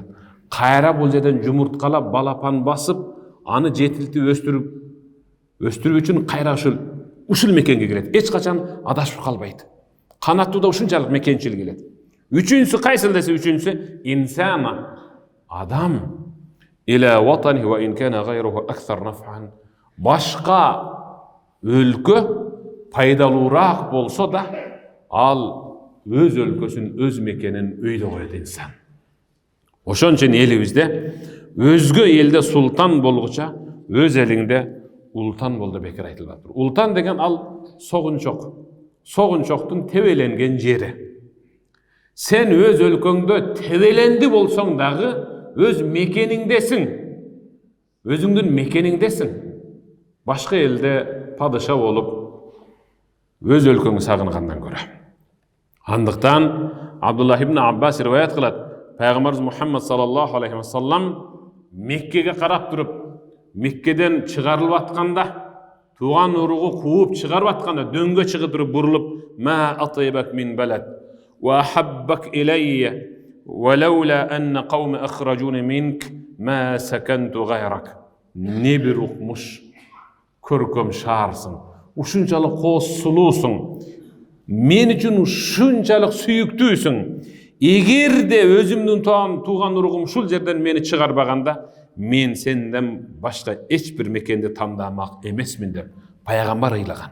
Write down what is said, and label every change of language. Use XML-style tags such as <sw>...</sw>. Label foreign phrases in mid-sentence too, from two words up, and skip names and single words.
<ky>Кайра бул жерден жумурткалап, балапан басып, аны жетилтип өстүрүү үчүн кайра ушул мекенге келет. Эч качан адашып калбайт. Канаттууда ушунчалык мекенчил келет. Үчүнчүсү кайсыл десе, үчүнчүсү инсана, адам.</ky> <ar>إلى وطنه وإن كان غيره أكثر نفعا.</ar> <ky>Башка өлкө пайдалуураак болсо да, ал өз өлкөсүн, өз мекенин өйдө коет инсан. Ошон үчүн элибизде өзгө элде султан болгуча, өз элиңде ултан бол деп бекер айтылып атыр. Ултан деген ал согунчок. Согунчоктун тебеленген жери. Сен өз өлкөңдө тебеленди болсоң дагы өз мекениңдесиң. Өзүңдүн мекениңдесиң. Башка элде падыша болуп өз өлкөңдү сагынгандан көрө. Андыктан Абдуллах ибн Аббас риваят кылат. Пайгамбарыбыз Мухаммад</ky> <ar>صلى الله عليه وسلم</ar> <ky>Меккеге карап туруп, Меккеден чыгарылып атканда, туган уругу кууп чыгарып атканда дөңгө чыгып туруп бурулуп,</ky> <ar>"ما أطيبك من بلد وأحبك إلي ولولا أن قومي أخرجوني منك ما سكنت غيرك."</ar> <ky>Не бир укмуш көркөм шаарсың, ушунчалык кооз сулуусуң, мен үчүн ушунчалык сүйүктүүсүң. Эгерде өзүмдүн тууган уругум ушул жерден мени чыгарбаганда, мен сенден башка эч бир мекенди тандамак эмесмин деп пайгамбар ыйлаган.</ky>